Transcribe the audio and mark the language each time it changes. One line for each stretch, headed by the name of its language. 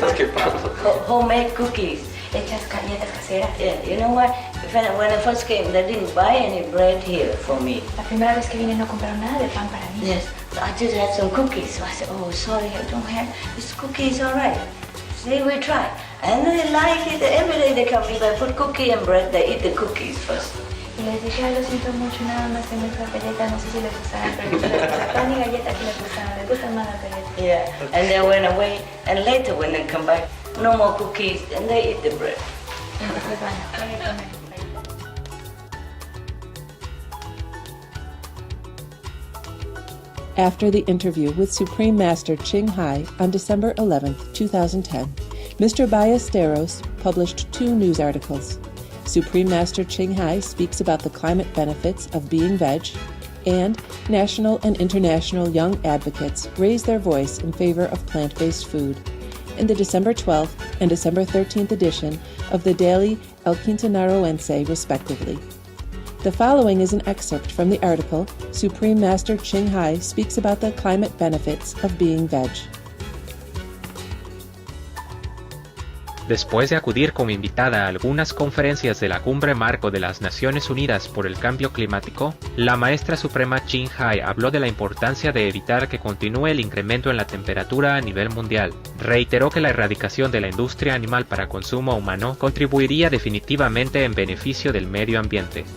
English: Homemade cookies. Yeah, you know what? When I first came, they didn't buy any bread here for me.
Spanish: La primera vez que vine no compraron nada de pan para mí.
English: Yes, I just had some cookies. So I said, oh, sorry, I don't have this cookies, all right. Say we try. And they like it. Every day they come if I put cookie and bread, they eat the cookies first.
Spanish: Y les dije, lo siento mucho, nada más tengo esta galleta, no sé si les gustará, pero la pan y galleta que les gustan, les gustan más las galletas.
English: Yeah, and they went away, and later when they come back, no more cookies, and they eat the bread.
Spanish: Entonces, bueno, pueden comer.
English: After the interview with Supreme Master Ching Hai on December 11, 2010, Mr. Ballesteros published 2 news articles. Supreme Master Ching Hai speaks about the climate benefits of being veg, and national and international young advocates raise their voice in favor of plant-based food, in the December 12th and December 13th edition of the daily El Quintanarroense, respectively. The following is an excerpt from the article Supreme Master Ching Hai speaks about the climate benefits of being veg.
Spanish: Después de acudir como invitada a algunas conferencias de la Cumbre Marco de las Naciones Unidas por el Cambio Climático, la maestra suprema Ching Hai habló de la importancia de evitar que continúe el incremento en la temperatura a nivel mundial. Reiteró que la erradicación de la industria animal para consumo humano contribuiría definitivamente en beneficio del medio ambiente.